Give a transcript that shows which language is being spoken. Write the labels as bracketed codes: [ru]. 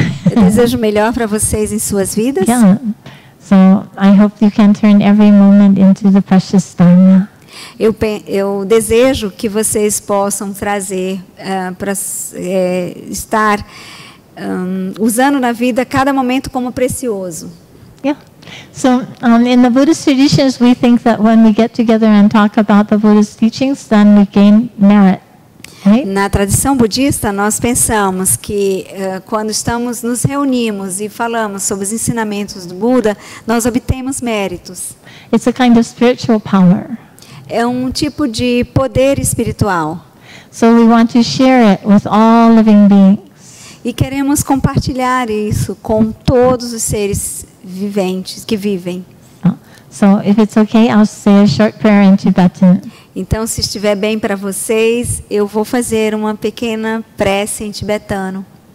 [pt] Eu desejo o melhor para vocês em suas vidas. [en] Yeah. So I hope you can turn every moment into the precious Dharma. [pt] Eu desejo que vocês possam trazer para estar usando na vida cada momento como precioso. [en] Yeah. So in the Buddhist traditions, we think that when we get together and talk about the Buddhist teachings, then we gain merit. Right? [pt] Na tradição budista, nós pensamos que quando nos reunimos e falamos sobre os ensinamentos do Buda, nós obtemos méritos. [en] It's a kind of spiritual power. [pt] É um tipo de poder espiritual. [en] So we want to share it with all living beings. [pt] E queremos compartilhar isso com todos os seres viventes que vivem. [en] So if it's okay, I'll say a short prayer in Tibetan. [pt] Então, se estiver bem para vocês, eu vou fazer uma pequena prece em tibetano.